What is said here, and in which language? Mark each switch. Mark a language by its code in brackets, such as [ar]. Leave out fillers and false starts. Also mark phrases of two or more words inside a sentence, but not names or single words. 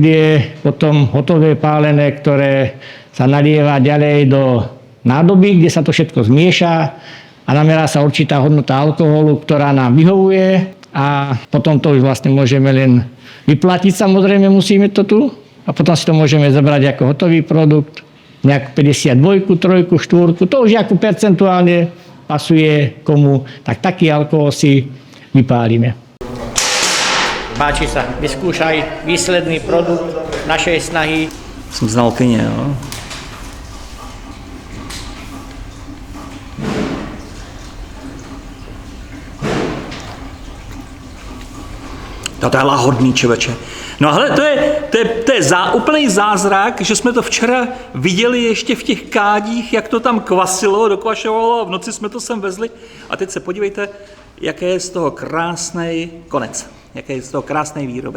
[sk] je potom hotové pálené, ktoré sa nalieva ďalej do nádoby, kde sa to všetko zmieša a namerá sa určitá hodnota alkoholu, ktorá nám vyhovuje a potom to už vlastne môžeme len vyplatiť, samozrejme musíme to tu a potom si to môžeme zobrať ako hotový produkt, nejakú 52, 3, 4, to už ako percentuálne pasuje komu, tak taký alkohol si vypálime. Páči sa, vyskúšaj výsledný produkt našej snahy. [cs] Jsem znalkyně, jo. To je lahodný, člověče. No hele, to je úplný zázrak, že jsme to včera viděli ještě v těch kádích, jak to tam kvasilo, dokvašovalo, v noci jsme to sem vezli a teď se podívejte, jaký je z toho krásný konec, jaký je z toho krásný výrobek.